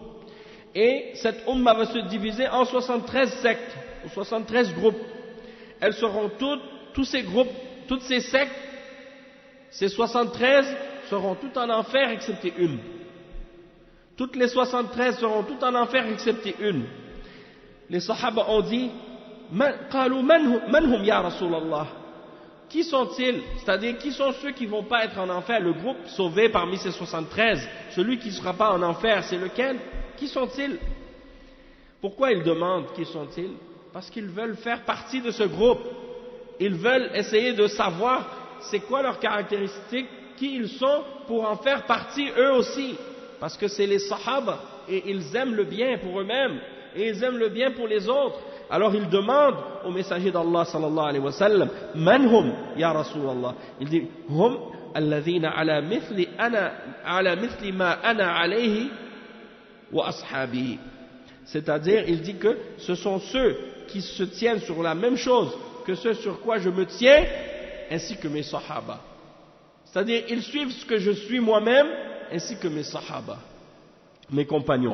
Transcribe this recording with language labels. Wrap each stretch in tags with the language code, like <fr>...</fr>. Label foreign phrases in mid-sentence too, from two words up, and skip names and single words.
<fr>Et cette umma va se diviser en 73 sectes, ou 73 groupes. Elles seront tous ces groupes, toutes ces sectes, ces 73 seront toutes en enfer excepté une. Toutes les 73 seront toutes en enfer excepté une. Les sahaba ont dit,</fr> <ar>قالوا من هم يا رسول الله?</ar> <fr>Qui sont-ils? C'est-à-dire, qui sont ceux qui ne vont pas être en enfer? Le groupe sauvé parmi ces 73, celui qui ne sera pas en enfer, c'est lequel? Qui sont-ils? Pourquoi ils demandent qui sont-ils? Parce qu'ils veulent faire partie de ce groupe. Ils veulent essayer de savoir c'est quoi leurs caractéristiques, qui ils sont, pour en faire partie eux aussi. Parce que c'est les sahaba, et ils aiment le bien pour eux-mêmes, et ils aiment le bien pour les autres. Alors il demande au messager d'Allah</fr> <ar>صلى الله عليه وسلم, من هم يا رسول الله?</ar> <fr>Il dit,</fr> <ar>هم الذين على مثل ما أنا عليه وأصحابه.</ar> <fr>C'est-à-dire, il dit que ce sont ceux qui se tiennent sur la même chose que ce sur quoi je me tiens, ainsi que mes sahaba. C'est-à-dire, ils suivent ce que je suis moi-même, ainsi que mes sahaba, mes compagnons.</fr>